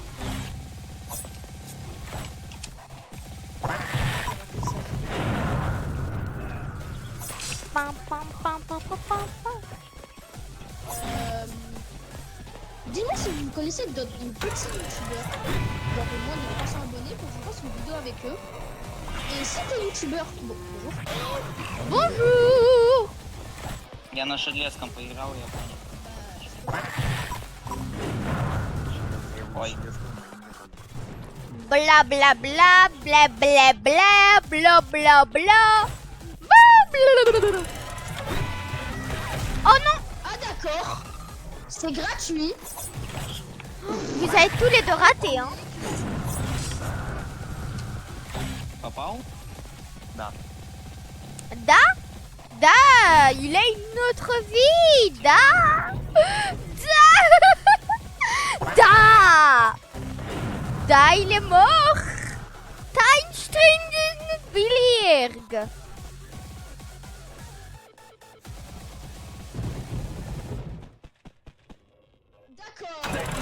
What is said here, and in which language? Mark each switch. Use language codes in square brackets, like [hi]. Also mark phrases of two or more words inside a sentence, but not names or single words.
[fr] Pam, pam, pam, pam, pam, pam, pam. Dis-moi si vous connaissez d'autres petits youtubeurs, genre de moins de 300 abonnés, pour que je fasse une vidéo avec eux. Et si t'es youtubeur, bon, bonjour. Bonjour. [ru] Я на Шедлеском поиграл, я понял. Ой. Bla bla bla bla bla bla bla bla bla. [fr] Oh non. Ah d'accord, c'est gratuit. Vous avez tous les deux raté, hein. [ru] Попал? Да. [fr] Da, il a une autre vie. Da, il est mort. Steinsteinbillig. D'accord.